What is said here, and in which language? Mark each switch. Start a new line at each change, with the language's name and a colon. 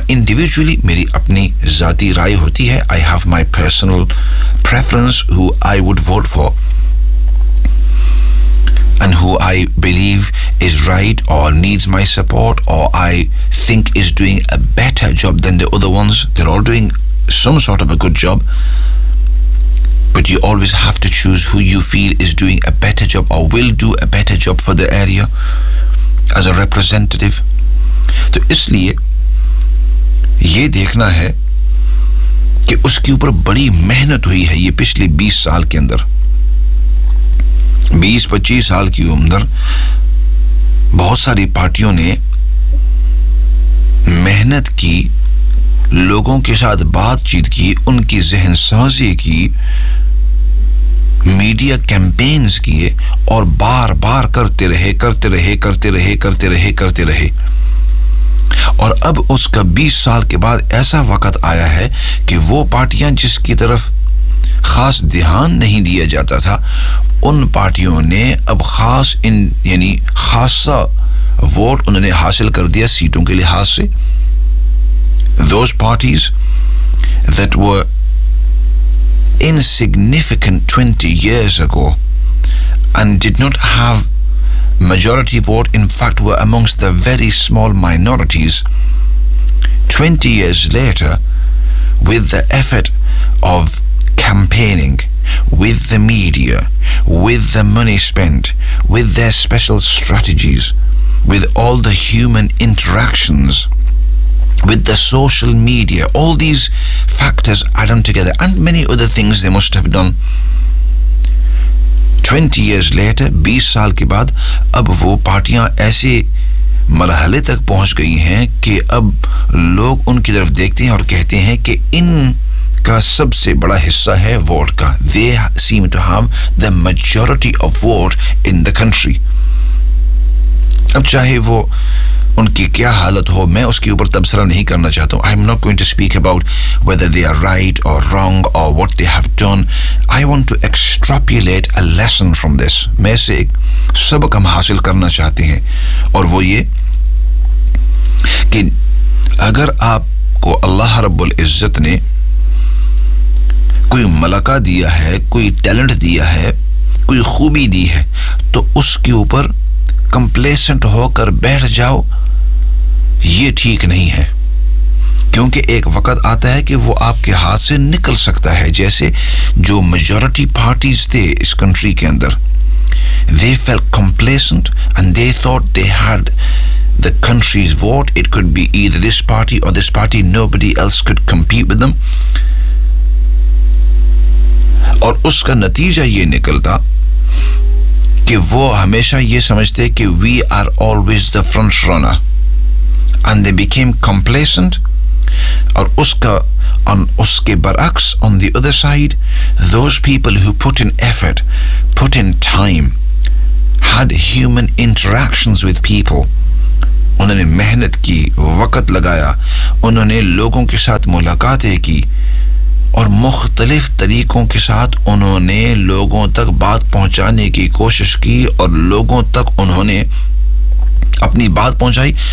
Hindi: हाँ, इंडिविजुअली मेरी अपनी ज़ाती राय होती है,
English: I have my personal preference who I would vote for and who I believe is right or needs my support or I think is doing a better job than the other ones. They're all doing some sort of a good job, but you always have to choose who you feel is doing a better job or will do a better job for the area as a representative.
Hindi: तो इसलिए ये देखना है कि उसके ऊपर बड़ी मेहनत हुई है ये पिछले 20 साल के अंदर. 20-25 साल की उम्र बहुत सारी पार्टियों ने मेहनत की, लोगों के साथ बातचीत की, उनकी जहन साजी की, मीडिया कैंपेन्स किए और बार बार करते रहे करते रहे करते रहे करते रहे करते रहे. और अब उसका 20 साल के बाद ऐसा वक्त आया है कि वो पार्टियां जिसकी तरफ खास ध्यान नहीं दिया जाता था, उन पार्टियों ने अब खास इन यानी खासा वोट उन्होंने हासिल कर दिया सीटों के लिहाज से.
English: Those parties that were insignificant 20 years ago and did not have majority vote, in fact were amongst the very small minorities, 20 years later, with the effort of campaigning, with the media, with the money spent, with their special strategies, with all the human interactions, with the social media, all these factors added together and many other things they must have done. 20 years later,
Hindi: 20 साल के बाद अब वो पार्टियां ऐसे मरहले तक पहुंच गई हैं कि अब लोग उनकी तरफ देखते हैं और कहते हैं कि इनका सबसे बड़ा हिस्सा है वोट का.
English: They seem to have the majority of vote in the country.
Hindi: अब चाहे वो उनकी क्या हालत हो, मैं उसके ऊपर तबसरा नहीं करना चाहता हूँ.
English: I am not going to speak about whether they are right और wrong और what they have done. I want to extrapolate a lesson from this.
Hindi: मैं इसे एक सबक हम हासिल करना चाहते हैं और वो ये कि अगर आपको अल्लाह रब्बुल इज्जत ने कोई मलका दिया है, कोई टैलेंट दिया है, कोई खूबी दी है, तो उसके ऊपर कंप्लेसेंट होकर बैठ जाओ ये ठीक नहीं है. क्योंकि एक वक्त आता है कि वो आपके हाथ से निकल सकता है. जैसे जो मेजॉरिटी पार्टीज थे इस कंट्री के अंदर,
English: They fell complacent and they thought they had the country's vote. It could be either this party or this party. Nobody else could compete with them.
Hindi: और उसका नतीजा ये निकलता कि वो हमेशा ये समझते कि
English: we are always the front runner. And they became complacent.
Hindi: और उसका उसके बरक्स,
English: on the other side, those people who put in effort, put in time, had human interactions with people.
Hindi: उन्होंने मेहनत की, वक्त लगाया, उन्होंने लोगों के साथ मुलाकातें की, और मुख्तलिफ तरीकों के साथ उन्होंने लोगों तक बात पहुंचाने की कोशिश की, और लोगों तक उन्होंने अपनी बात पहुंचाई.